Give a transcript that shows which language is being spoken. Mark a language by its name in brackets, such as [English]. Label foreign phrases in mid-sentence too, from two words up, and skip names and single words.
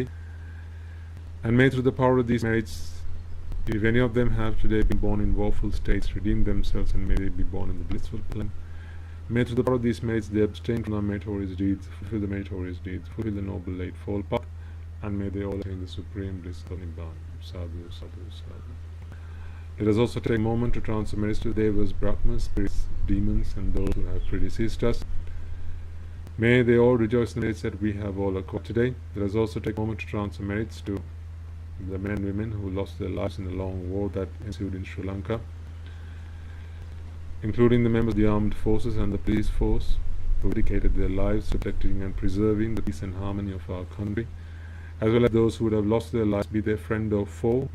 [English] And may through the power of these merits, if any of them have today been born in woeful states, redeem themselves, and may they be born in the blissful plan. May through the power of these merits they abstain from meritorious deeds, fulfill the meritorious deeds, fulfill the noble eightfold path, and may they all attain the supreme bliss of Nibbana. [Pali] Sadhu, sadhu, sadhu. [English] Let us also take a moment to transfer merits to Devas, Brahmas, spirits, demons, and those who have predeceased us. May they all rejoice in the merits that we have all acquired today. Let us also take a moment to transfer merits to the men and women who lost their lives in the long war that ensued in Sri Lanka, including the members of the armed forces and the police force who dedicated their lives to protecting and preserving the peace and harmony of our country, as well as those who would have lost their lives, be they friend or foe.